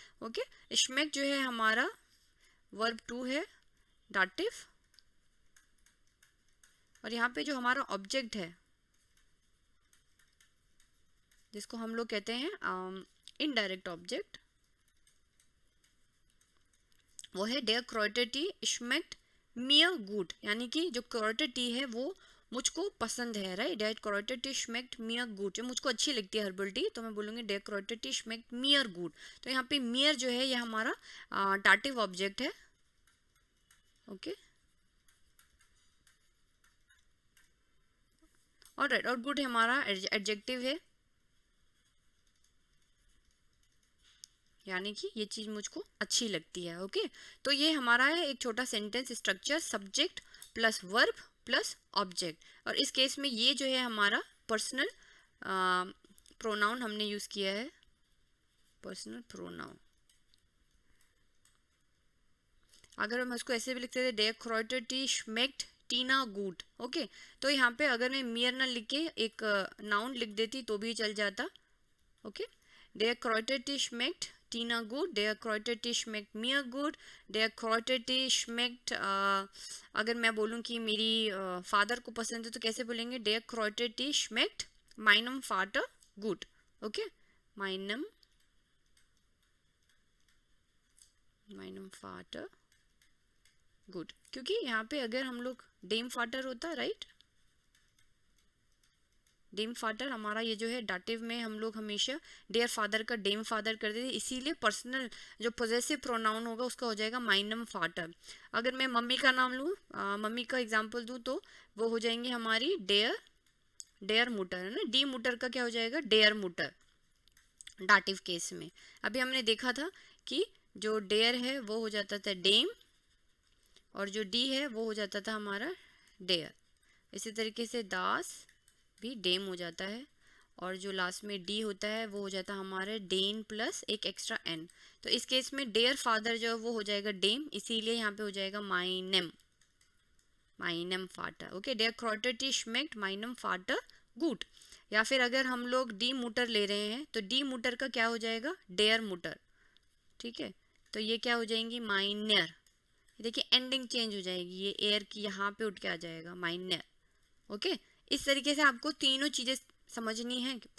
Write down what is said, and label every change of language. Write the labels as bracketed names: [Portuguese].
[Hindi] Okay, schmeckt जो है हमारा वर्ब टू है, डाटिव, और यहाँ पे जो हमारा ऑब्जेक्ट है जिसको हम लोग कहते हैं इनडायरेक्ट ऑब्जेक्ट, वो है [German] der Kräuter Tee schmeckt mir gut, [Hindi] यानी कि जो Kräuter Tee है वो मुझको पसंद है, right. [German] der Kräuter Tee schmeckt mir gut, [Hindi] मुझको अच्छी लगती है हर्बल टी, तो मैं बोलूँगी [German] der Kräuter Tee schmeckt mir gut। [Hindi] तो यहाँ पे mir जो है ये हमारा डाटिव ऑब्जेक्ट है। ओके, ऑलराइट, और गुड हमारा एडजेक्टिव है, यानी कि ये चीज़ मुझको अच्छी लगती है। ओके, तो ये हमारा है एक छोटा sentence structure, subject plus verb plus object, और इस केस में ये जो है हमारा पर्सनल प्रोनाउन हमने यूज़ किया है, पर्सनल प्रोनाउन। अगर हम इसको ऐसे भी लिखते थे [German] der Kräuter Tee schmeckt [Hindi] टीना गुड। ओके, तो यहाँ पे अगर मैं मियर ना लिख के एक नाउन लिख देती तो भी चल जाता। [German] ओके, der Kräuter Tee schmeckt टीना गुड, der Kräuter Tee schmeckt mir gut, der Kräuter Tee schmeckt [Hindi] अगर मैं बोलूँ कि मेरी फादर को पसंद है तो कैसे बोलेंगे, [German] der Kräuter Tee schmeckt meinem Vater gut। [Hindi] Okay, meinem Vater good, क्योंकि यहाँ पे अगर हम लोग डेम फाटर होता, राइट, डेम फाटर हमारा ये जो है डाटिव में हम लोग हमेशा डेयर फादर का डेम फादर करते थे, इसीलिए पर्सनल जो पोजेसिव प्रोनाउन होगा उसका हो जाएगा माइनम फाटर। अगर मैं मम्मी का नाम लूँ, मम्मी का एग्जांपल दूँ तो वो हो जाएंगे हमारी डेयर मुटर, है ना। डी मुटर का क्या हो जाएगा, डेयर मुटर, डाटिव केस में। अभी हमने देखा था कि जो डेयर है वो हो जाता था डेम, और जो डी है वो हो जाता था हमारा डेयर। इसी तरीके से दास भी डेम हो जाता है, और जो लास्ट में डी होता है वो हो जाता है हमारे डेन प्लस एक एक्स्ट्रा एन। तो इस केस में डेयर फादर जो है वो हो जाएगा डेम, इसीलिए यहाँ पे हो जाएगा माइनम फाटर। [German] ओके, der Kräuter Tee schmeckt meinem Vater gut। [Hindi] या फिर अगर हम लोग डी मुटर ले रहे हैं तो डी मुटर का क्या हो जाएगा, डेयर मुटर। ठीक है, तो ये क्या हो जाएंगी, माइनर। देखिए एंडिंग चेंज हो जाएगी, ये एयर की यहाँ पे उठ के आ जाएगा माइनर। ओके, इस तरीके से आपको तीनों चीज़ें समझनी है।